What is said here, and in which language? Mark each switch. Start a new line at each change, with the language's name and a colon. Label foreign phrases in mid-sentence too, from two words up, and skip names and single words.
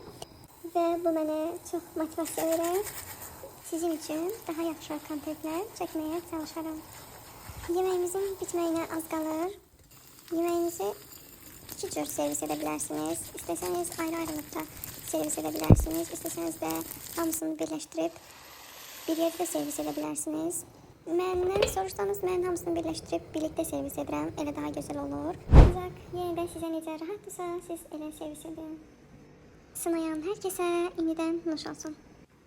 Turkish: Ve bu bana çok motivasyon verir. Sizin için daha yaxşı kontentler çekmeye çalışırım. Yemeğimizin bitmeyine az kalır. Yemeğinizi iki cür servis edebilirsiniz. İsteseniz ayrı-ayrılıkta servis edebilirsiniz. İsteseniz de hamısını birleştirip bir yerde servis edebilirsiniz.
Azerbaijani: Məndən soruşsanız mən hamısını
Turkish: birleştirip birlikte
Azerbaijani: servis edirəm. Elə daha güzel olur. Ancaq yenə də sizə necə rahatdırsa siz elə servis edin.
Turkish: Sınayan herkese yeniden
Azerbaijani: nuş olsun.